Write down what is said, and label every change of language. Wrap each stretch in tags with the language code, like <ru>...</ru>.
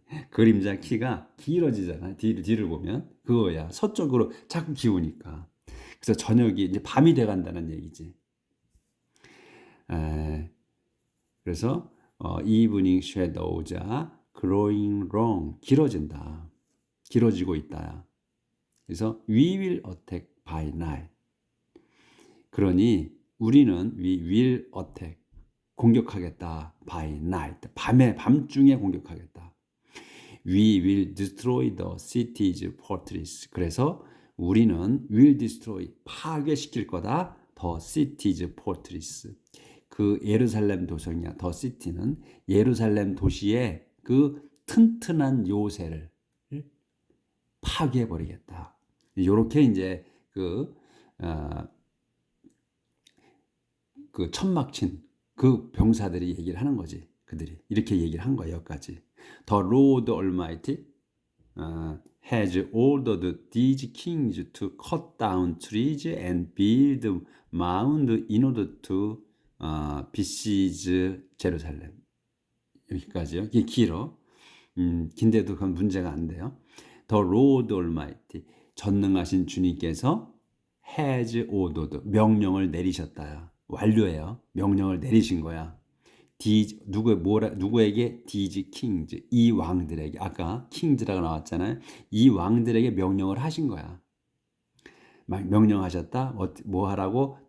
<ko>그림자 키가 길어지잖아. 뒤를 보면 그거야. 서쪽으로 자꾸 기우니까. 그래서 저녁이 이제 밤이 돼 간다는 얘기지. 에, 그래서</ko> <en>evening shadows are growing long.</en> <ko>길어진다. 길어지고 있다. 그래서</ko> <en>we will attack by night.</en> <ko>그러니 우리는</ko> <en>we will attack.</en> <ko>공격하겠다.</ko> <en>by night.</en> <ko>밤중에 공격하겠다.</ko> <en>We will destroy the city's fortress.</en> <ko>그래서 우리는</ko> <en>will destroy.</en> <ko>파괴시킬 거다.</ko> <en>the city's fortress.</en> <ko>그 예루살렘 도성이야.</ko> <en>the city</en> <ko>는 예루살렘 도시의 그 튼튼한 요새를 파괴해 버리겠다. 이렇게 이제 그 천막 친 그 병사들이 얘기를 하는 거지. 그들이 이렇게 얘기를 한 거야. 여기까지.</ko> <en>The Lord Almighty has ordered these kings to cut down trees and build mounds in order to besiege Jerusalem.</en> <ko>여기까지요. 이게 길어. 긴데도 그건 문제가 안 돼요.</ko> <en>The Lord Almighty,</en> <ko>전능하신 주님께서</ko> <en>has ordered,</en> <ko>명령을 내리셨다. 완료해요. 명령을 내리신 거야. 누구에게? These kings, 이 왕들에게. 아까 kings라고 나왔잖아요. 이 왕들에게 명령을 하신 거야. 명령하셨다. 뭐 하라고?</ko>